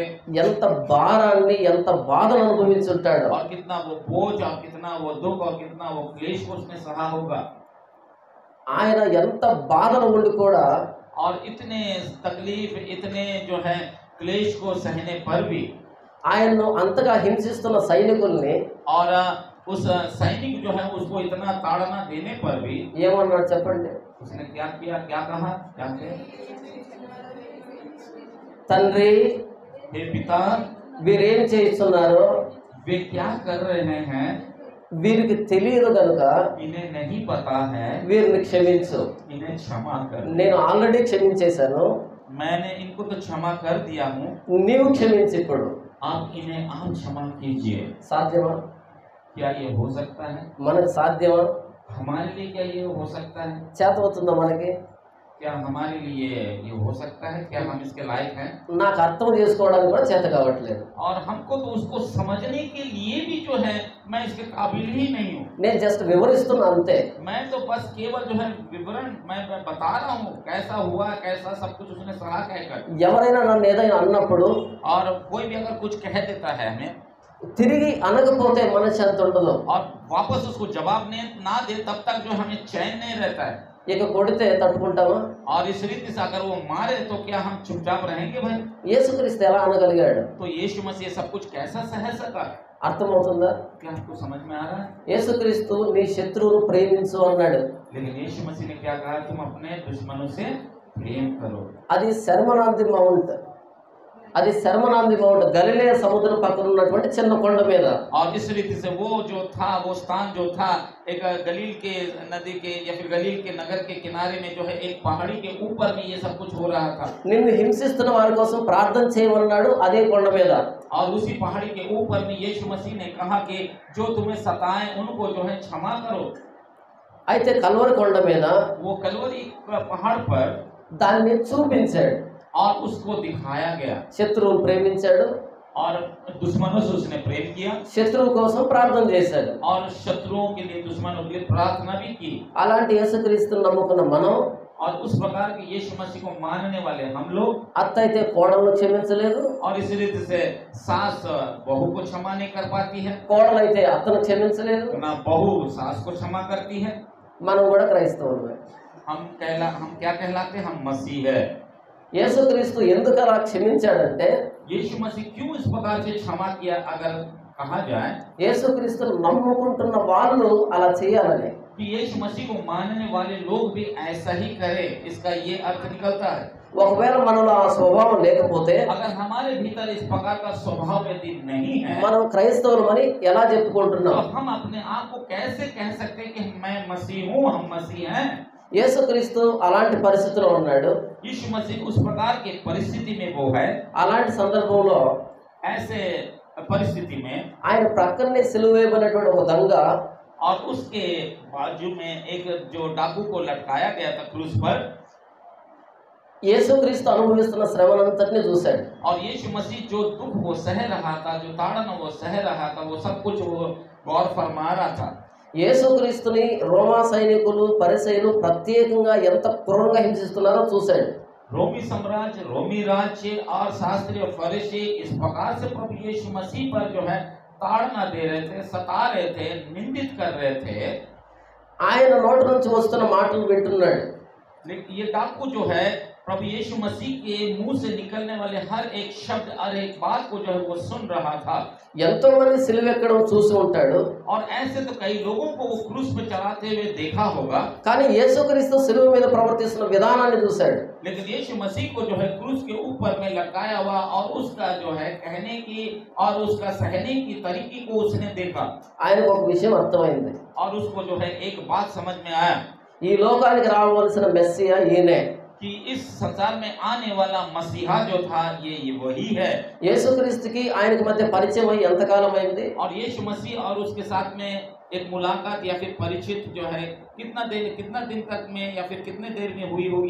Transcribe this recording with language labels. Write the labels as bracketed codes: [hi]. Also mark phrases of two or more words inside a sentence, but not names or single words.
[te] ఎంత భారాన్ని ఎంత బాధను అనుభవించుంటాడో. [hi] और कितना वो बोझ और कितना वो दुख और कितना वो क्लेश को उसने सहा होगा। [te] ఆయన ఎంత బాధను ఉండి కూడా [hi] और इतने तकलीफ इतने जो है क्लेश को सहने पर भी [te] ఆయన్ను అంతగా హింసిస్తున్న సైనికుల్ని [hi] और उस सैनिक जो है उसको इतना ताड़ना देने पर भी [te] ఏమన్నాడు చెప్పండి? [hi] उसने क्या किया, क्या कहा, क्या किया? [te] తండ్రి, [hi] हे पिता, [te] వీరేం చేస్తున్నారు? [hi] वे क्या कर रहे हैं? [te] వీరికి తెలియదు కనుక [hi] इन्हें नहीं पता है, [te] వీరిని క్షమించు. [hi] इन्हें क्षमा कर। [te] నేను ఆల్రెడీ క్షమించేశాను, [hi] मैंने इनको तो क्षमा कर दिया हूँ, [te] నీవు క్షమించు. ఇప్పుడు [hi] आप इन्हें आप क्षमा कीजिए। [te] సాధ్యమా? [hi] क्या ये हो सकता है? [te] మనకు సాధ్యమా? [hi] हमारे लिए क्या ये हो सकता है? [te] చేతవుతుందా మనకి? [hi] क्या हमारे लिए ये हो सकता है? क्या हम इसके लायक हैं? [te] నాకు అర్థం చేసుకోవడానికి కూడా చేత కావట్లేదు. [hi] और हमको तो उसको समझने के लिए भी जो है मैं इसके काबिल ही नहीं हूँ। [te] నేను జస్ట్ వివరిస్తున్నా అంతే. [hi] मैं तो बस केवल जो है विवरण मैं बता रहा हूँ कैसा हुआ, कैसा सब कुछ उसने सहा कहकर। [te] ఎవరైనా నన్ను ఏదైనా అన్నప్పుడు [hi] और कोई भी अगर कुछ कह देता है हमें [te] తిరిగి అనకపోతే మనశ్శాంతి ఉండదు. [hi] और वापस उसको जवाब ना दे तब तक जो हमें चैन नहीं रहता है। [te] ఇక కొడితే తట్టుకుంటామా? [hi] और इस रीति से अगर वो मारे तो क्या हम चुपचाप रहेंगे भाई? [te] యేసుక్రీస్తు ఎలా అనగలిగాడు? [hi] तो यीशु मसीह सब कुछ कैसा सह सका? [te] అర్థమవుతుందా? [hi] क्या आपको समझ में आ रहा है? [te] యేసుక్రీస్తు నీ శత్రువును ప్రేమించు అన్నాడు. [hi] लेकिन यीशु मसीह ने क्या कहा? तुम अपने दुश्मनों से प्रेम करो। [te] అది శర్మన్ ఆన్ ది మౌంట్, అది శర్మనాంది మౌంట్ గలిలయ సముద్రం పక్కన ఉన్నటువంటి చిన్న కొండ మీద. [hi] और इस रीति से वो जो था, वो स्थान जो था एक गलील के नदी के या फिर गलील के नगर के किनारे में जो है एक पहाड़ी के ऊपर में ये सब कुछ हो रहा था. [te] నిన్ను హింసిస్తున్న వారి కోసం ప్రార్థన చేయమన్నాడు అదే కొండ మీద. [hi] और उसी पहाड़ी के ऊपर में यीशु मसीह ने कहा कि जो तुम्हें सताए उनको जो है क्षमा करो. [te] అయితే కల్వరి కొండ మీద [hi] वो कलवरी पहाड़ पर [te] దాన్ని చూపించాడు. [hi] और उसको दिखाया गया [te] శత్రువును ప్రేమించాడు, [hi] और दुश्मनों से उसने प्रेम किया [te] శత్రువు కోసం ప్రార్థన చేశాడు. [hi] और शत्रुओं के लिए, दुश्मनों के लिए प्रार्थना भी की. [te] అలాంటి యేసుక్రీస్తుని నమ్ముకున్న మనం, [hi] और उस प्रकार के यीशु मसीह को मानने वाले हम लोग, [te] అత్త అయితే కోడలను క్షమించలేదు, [hi] और इस रीति से सास बहू को क्षमा नहीं कर पाती है, [te] కోడలైతే అత్తను క్షమించలేదు. [hi] ना बहू सास को क्षमा करती है. [te] మనం కూడా క్రైస్తవులమే. [hi] हम क्या कहलाते हैं? हम मसीह है. [te] యేసుక్రీస్తు ఎందుకు అలా క్షమించాడంటే, [hi] यीशु मसीह क्यों इस प्रकार से क्षमा किया अगर कहा जाए [te] యేసుక్రీస్తును నమ్ముకుంటున్న వాళ్ళు అలా చేయాలని. [hi] कि यीशु मसीह को मानने वाले लोग भी ऐसा ही करें, इसका ये अर्थ निकलता है. [te] ఒకవేళ మనలో ఆ స్వభావం లేకపోతే [hi] अगर हमारे भीतर इस प्रकार का स्वभाव यदि नहीं है, [te] మనం క్రైస్తవులమని ఎలా [hi] तो [te] చెప్పుకుంటున్నాం? [hi] हम अपने आप को कैसे कह सकते हैं कि मैं मसीह हूँ, हम मसीह हैं? [te] యేసుక్రీస్తు అలాంటి పరిస్థితిలో ఉన్నాడు. [hi] यीशु मसीह उस प्रकार की परिस्थिति में वो है. [te] అలాంటి సందర్భంలో [hi] ऐसे परिस्थिति में [te] ఆయన ప్రక్కనే సిలువ వేయబడినటువంటి ఒక దొంగ [hi] और उसके बाजू में एक जो डाकू को लटकाया गया था क्रूस पर, [te] యేసుక్రీస్తు అనుభవిస్తున్న శ్రమనంతటిని చూశాడు. [hi] और यीशु मसीह जो दुख वो सह रहा था, जो ताड़न वो सह रहा था, वो सब कुछ वो गौर फरमा रहा था. [te] యేసుక్రీస్తుని రోమా సైనికులు పరిసయ్యులు ప్రత్యేకంగా ఎంత క్రూరంగా హింసిస్తున్నారో చూశాడు. [hi] रोमी साम्राज्य, रोमी राज्य और शास्त्री और फरीसी इस प्रकार से प्रभु यीशु मसीह पर जो है ताड़ना दे रहे थे, सता रहे थे, निंदित कर रहे थे. [te] ఆయన నోటి నుంచి వస్తున్న మాటలు వింటున్నాడు. [hi] लेकिन ये डाकू जो है प्रभु यीशु मसीह के मुंह से निकलने वाले हर एक शब्द और एक बात को जो है वो सुन रहा था. [te] ఎంతో మంది సిలువ ఎక్కడం చూసి ఉంటాడు. [hi] और ऐसे तो कई लोगों को वो क्रूस पे चढ़ाते हुए देखा होगा, [te] కానీ యేసుక్రీస్తు సిలువ మీద ప్రవర్తిస్తున్న విధానాన్ని చూశాడు. [hi] लेकिन यीशु मसीह को जो है क्रूस के ऊपर में लटकाया हुआ और उसका जो है कहने की और उसका सहने की तरीके को उसने देखा. [te] ఆయనకు ఒక విషయం అర్థమైంది. [hi] और उसको जो है एक बात समझ में आया [te] ఈ లోకానికి రావాల్సిన మెస్సియా ఈయనే. [hi] कि इस संसार में आने वाला मसीहा जो था ये वही है. [te] యేసుక్రీస్తుకి ఆయనకి మధ్య పరిచయం అయ్యి ఎంతకాలం అయింది? [hi] और यीशु मसीह और उसके साथ में एक मुलाकात या फिर परिचित जो है कितना दिन तक में या फिर कितने देर में हुई होगी?